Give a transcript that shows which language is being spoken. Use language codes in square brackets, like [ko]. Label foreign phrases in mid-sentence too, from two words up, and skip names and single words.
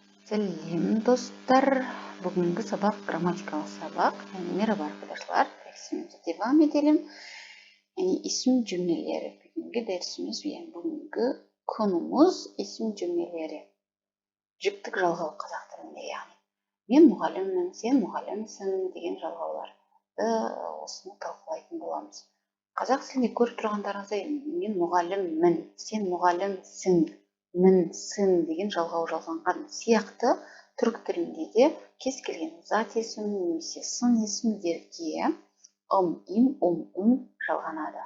[kk] Сәлем достар. Бүгінгі сабақ грамматикалық сабақ. [tr] Merhaba arkadaşlar. Dersimize devam edelim. İsim cümleleri. Bugünkü dersimiz, bugünkü konumuz isim cümleleri. [kk] Жүктік жалғау қазақ тілінде, яғни мен мұғаліммін, сен мұғалімсің деген жалғауларды осыны талқылайтын боламыз. Қазақ тілінде көріп тұрғандарыңыздай, мен мұғаліммін, сен мұғалімсің, мін-сін деген жалғау жалғанған сияқты түрік тілінде де кез келген зат есім немесе сын есімдерге им, жалғанады.